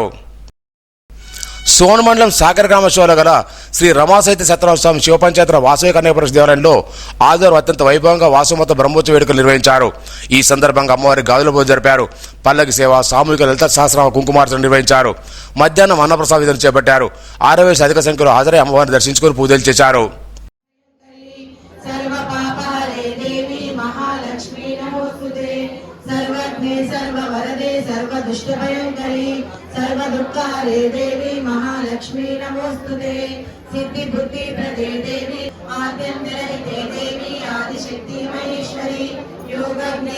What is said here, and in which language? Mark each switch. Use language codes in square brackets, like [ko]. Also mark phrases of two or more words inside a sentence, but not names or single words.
[te] సోన్ మండలం సాగర్ గ్రామ శివాలో గల శ్రీ రమాసైత్య సత్యనారాయణ శివపంచాయతీ వాసవి కన్యాపురం దేవాలయంలో ఆదివారం అత్యంత వైభవంగా వాసుమత బ్రహ్మోత్సవ వేడుకలు నిర్వహించారు. ఈ సందర్భంగా అమ్మవారి గాజుల పూజ జరిపారు. పల్లకి సేవ, సామూహిక లలిత సహస్రనామ కుంకుమార్చన నిర్వహించారు. మధ్యాహ్నం అన్నప్రసాద విధులు చేపట్టారు. 6,000 అధిక సంఖ్యలో హాజరై అమ్మవారిని దర్శించుకుని పూజలు చేశారు. [sa] सर्वज्ञे सर्ववरदे सर्वदुष्टभयङ्करी सर्वदुःखारे देवी महालक्ष्मी नमोस्तुते सिद्धि बुद्धि प्रदे देवी आद्यन्तरहिते देवी आदिशक्ति महेश्वरी योगज्ञे